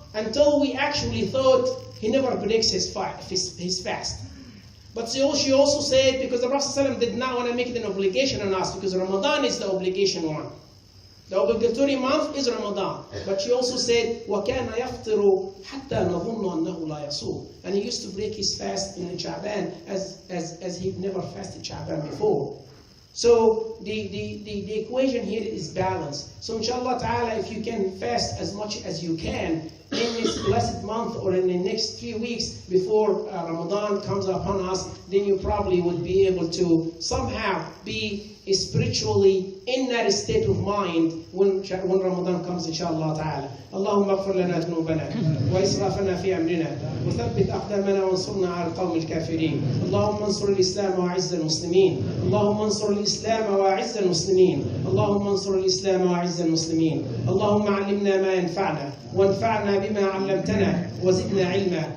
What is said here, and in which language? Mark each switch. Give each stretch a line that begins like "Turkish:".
English: until we actually thought he never breaks his fast. But she also said, because the Prophet ﷺ did not want to make it an obligation on us, because Ramadan is the obligation one. The obligatory month is Ramadan. But she also said,
Arabic: وَكَانَ يَفْطِرُ حَتَّى نَظُنُّ أَنَّهُ لَا يَصُومُ.
English: And he used to break his fast in Sha'ban as he'd never fasted Sha'ban before. So the equation here is balance. So inshallah ta'ala, if you can fast as much as you can in this blessed month or in the next 3 weeks before Ramadan comes upon us, then you probably would be able to somehow be spiritually in that state of mind when Ramadan comes inshallah ta'ala.
Arabic: اللهم اغفر لنا ذنوبنا وإسرافنا في أمرنا وثبت أقدامنا وانصرنا على القوم الكافرين. اللهم انصر الإسلام وأعز المسلمين. اللهم انصر الإسلام وأعز المسلمين. اللهم انصر الإسلام وأعز المسلمين. اللهم علمنا ما ينفعنا وانفعنا بما علمتنا وزدنا علما.